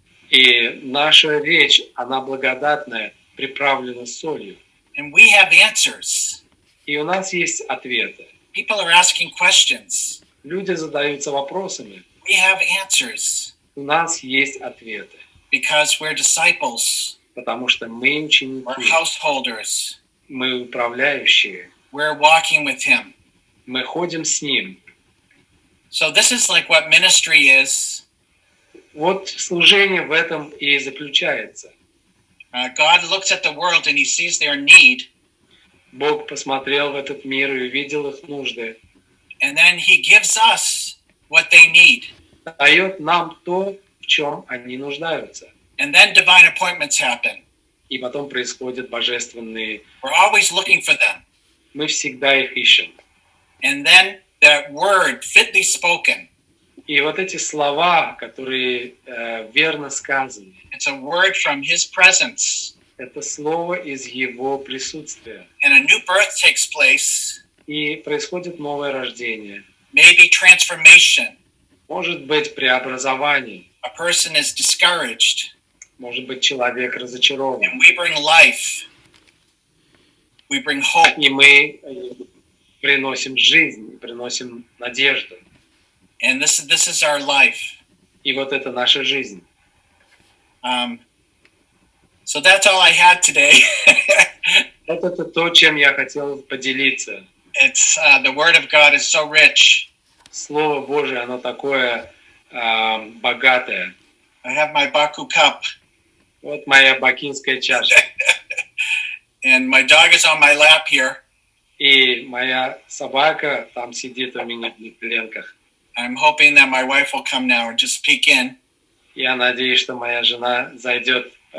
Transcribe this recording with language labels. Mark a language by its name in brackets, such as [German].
[Russian] И наша речь, она благодатная, приправлена солью. [English] And we have answers. [Russian] И у нас есть ответы. [English] People are asking questions. [Russian] Люди задаются вопросами. [English] We have answers. [Russian] У нас есть ответы. [English] Because we're disciples. [Russian] Потому что мы [English] We're [Russian] ученики. [English] householders. [Russian] Мы управляющие. [English] We're walking with Him. [Russian] Мы ходим с Ним. [English] So this is like what ministry is. [Russian] Вот служение в этом и заключается. [English] God looks at the world and He sees their need. [Russian] Бог посмотрел в этот мир и увидел их нужды. [English] And then He gives us what they need. [Russian] Дает нам то, в чем они нуждаются. [English] And then divine appointments happen. [Russian] И потом происходят божественные. [English] We're always looking for them. [Russian] Мы всегда их ищем. [English] And then that word fitly spoken. [Russian] И вот эти слова, которые верно сказаны, [English] It's a word from His presence. [Russian] это слово из Его присутствия. [English] And a new birth takes place. [Russian] И происходит новое рождение. [English] Maybe transformation. [Russian] Может быть преобразование. [English] A person is discouraged. [Russian] Может быть человек разочарован. [English] And we bring life. We bring hope. [Russian] И мы приносим жизнь, приносим надежду. [English] And this is our life. [Russian] И вот это наша жизнь. [English] So that's all I had today. [Russian] Вот это то, чем я хотел поделиться. [English] It's the Word of God is so rich. [Russian] Слово Божие, оно такое богатое. [English] I have my Baku cup. [Russian] Вот моя бакинская чаша. [English] And my dog is on my lap here. [Russian] И моя собака там сидит у меня на коленках. [English] I'm hoping that my wife will come now and just peek in. [Russian] Я надеюсь, что моя жена зайдет